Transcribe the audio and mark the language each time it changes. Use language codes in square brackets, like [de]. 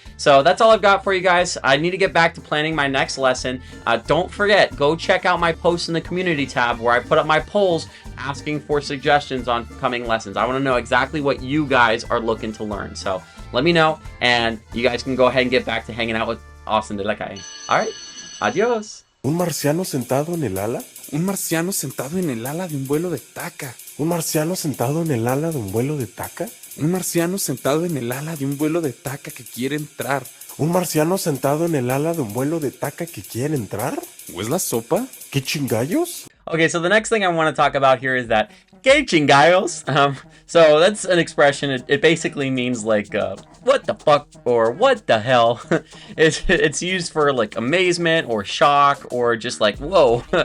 [en] So that's all I've got for you guys. I need to get back to planning my next lesson. Don't forget, go check out my posts in the community tab where I put up my polls asking for suggestions on coming lessons. I want to know exactly what you guys are looking to learn. So let me know, and you guys can go ahead and get back to hanging out with Austin de la Calle. All right, adios. [es] ¿Un marciano sentado en el ala? Un marciano sentado en el ala de un vuelo de taca. ¿Un marciano sentado en el ala de un vuelo de taca? Un marciano sentado en el ala de un vuelo de taca que quiere entrar. ¿Un marciano sentado en el ala de un vuelo de taca que quiere entrar? ¿O es la sopa? ¿Qué chingallos? [en] Okay, so the next thing I want to talk about here is that Qué Ch. So that's an expression. It basically means like, what the fuck, or what the hell. It's used for like amazement or shock or just like, whoa.